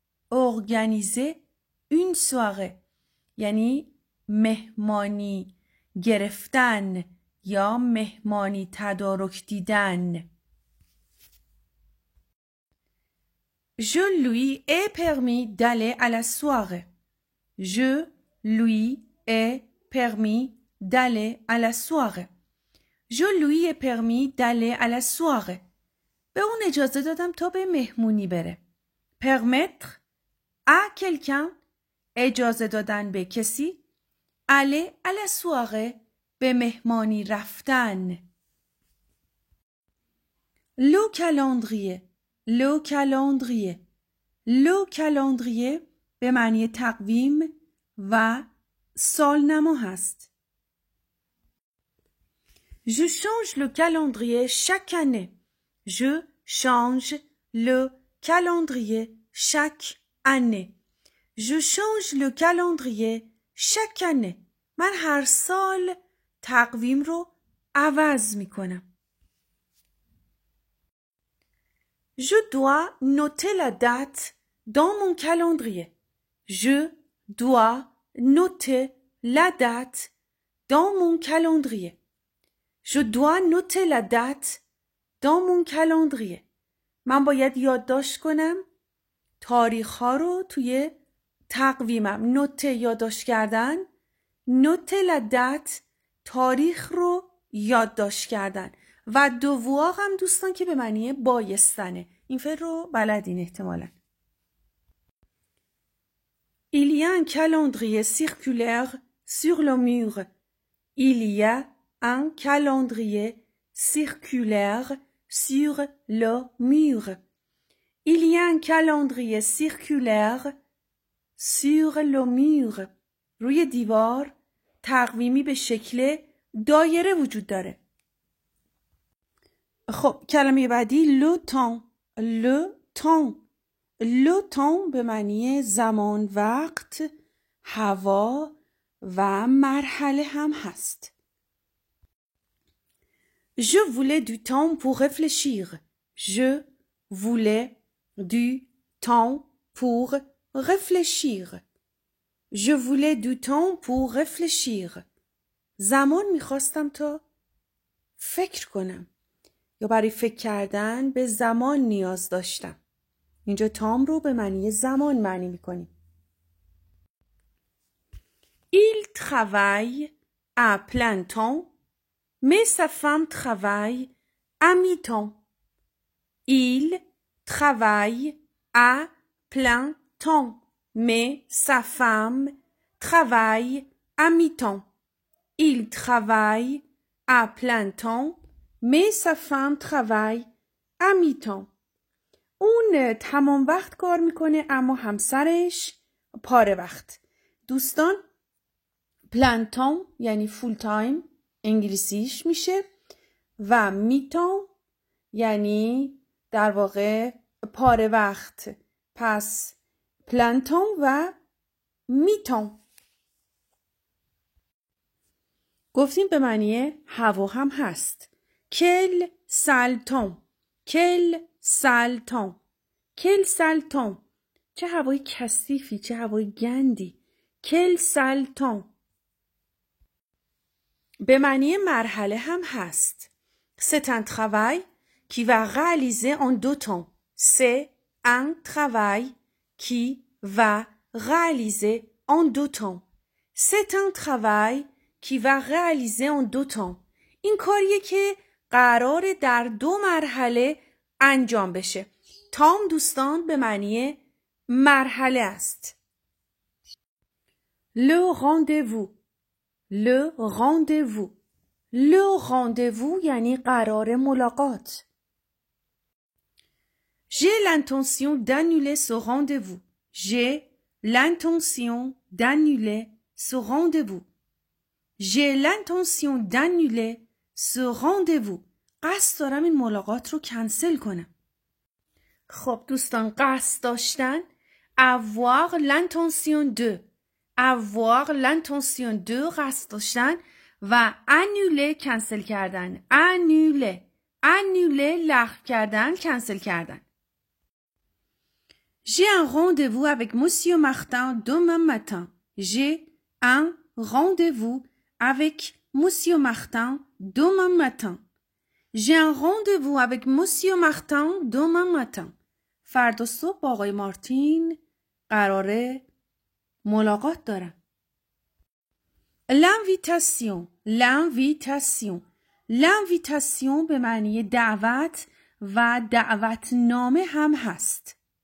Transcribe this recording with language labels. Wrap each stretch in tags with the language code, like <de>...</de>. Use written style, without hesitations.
<fr>Organiser une soirée</fr> <fa>یعنی مهمانی گرفتن یا مهمانی تدارک دیدن.</fa> <fr>Je lui ai permis d'aller à la soirée. Je lui ai permis d'aller à la soirée. Je lui ai permis d'aller à la soirée.</fr> <fa>به اون اجازه دادم تا به مهمونی بره.</fa> <fr>Permettre à quelqu'un</fr> <fa>اجازه دادن به کسی.</fa> <fr>Aller à la soirée</fr> <fa>به مهمانی رفتن.</fa> <fr>Le calendrier. Le calendrier.</fr> <fa>Le calendrier به معنی تقویم و سالنما هست.</fa> <fr>Je change le calendrier chaque année. Je change le calendrier chaque année. Je change le calendrier chaque année.</fr> <fa>من هر سال تقویم رو عوض میکنم.</fa> <fr>Je dois noter la date dans mon calendrier. Je dois noter la date dans mon calendrier. Je dois noter la date dans mon calendrier.</fr> <fa>من باید یادداشت کنم تاریخ ها رو توی تقویمم. نوته یادداشت کردن. نوته la date تاریخ رو یادداشت کردن. و devoir هم دوستان که به معنی بایستنه. این فعل رو بلدین احتمالاً.</fa> <fr>Il y a un calendrier circulaire sur le mur. Il y a un calendrier circulaire sur le mur. Il y a un calendrier circulaire sur le mur.</fr> <fa>روی دیوار تقویمی به شکل دایره وجود داره. خب کلمه بعدی le temps.</fa> <fr>Le temps.</fr> <fa>Le temps به معنی زمان، وقت، هوا و مرحله هم هست.</fa> <fr>Je voulais du temps pour réfléchir. Je voulais du temps pour réfléchir. Je voulais du temps pour réfléchir.</fr> <fa>زمان میخواستم تا فکر کنم یا برای فکر کردن به زمان نیاز داشتم. اینجا تام رو به معنی زمان معنی میکنیم.</fa> <fr>Il travaille à plein temps, mais sa femme travaille à mi-temps. Il travaille à plein temps, mais sa femme travaille à mi-temps. Il travaille à plein temps, mais sa femme travaille à mi-temps.</fr> <fa>اون تمام وقت کار میکنه اما همسرش پاره وقت. دوستان plein temps یعنی فول تایم انگلیسیش میشه و می-temps یعنی در واقع پاره وقت. پس plein temps و می-temps. گفتیم به معنی هوا هم هست.</fa> <fr>Quel sale temps. Quel sale temps. Quel sale temps.</fr> <fa>چه هوای کثیفی، چه هوای گندی.</fa> <fr>Quel sale temps.</fr> <fa>به معنی مرحله هم هست.</fa> <fr>C'est un travail qui va réaliser en 2 temps. C'est un travail qui va réaliser en 2 temps. C'est un travail qui va réaliser en 2 temps.</fr> <fa>این کاریه که قرار در 2 مرحله انجام بشه. تام دوستان به معنی مرحله است.</fa> <fr>Le rendez-vous. Le rendez-vous.</fr> <fa>Le rendez-vous یعنی قرار ملاقات.</fa> <fr>J'ai l'intention d'annuler ce rendez-vous. J'ai l'intention d'annuler ce rendez-vous. J'ai l'intention d'annuler ce rendez-vous.</fr> <fa>قصد دارم این ملاقات رو کنسل کنم. خب دوستان قصد داشتن</fa> <fr>avoir l'intention de. avoir l'intention de</fr> <fa>قصد داشتن و annuler کنسل کردن.</fa> <fr>annuler.</fr> <fa>annuler لغو کردن، کنسل کردن.</fa> <fr>J'ai un rendez-vous avec Monsieur Martin demain matin. J'ai un rendez-vous avec Monsieur Martin demain matin. J'ai un rendez-vous avec Monsieur Martin demain matin.</fr> <fa>فردا صبح با آقای مارتین قراره ملاقات دارم.</fa> <fr>L'invitation. L'invitation.</fr> <fa>L'invitation به معنی دعوت و دعوتنامه هم هست.</fa>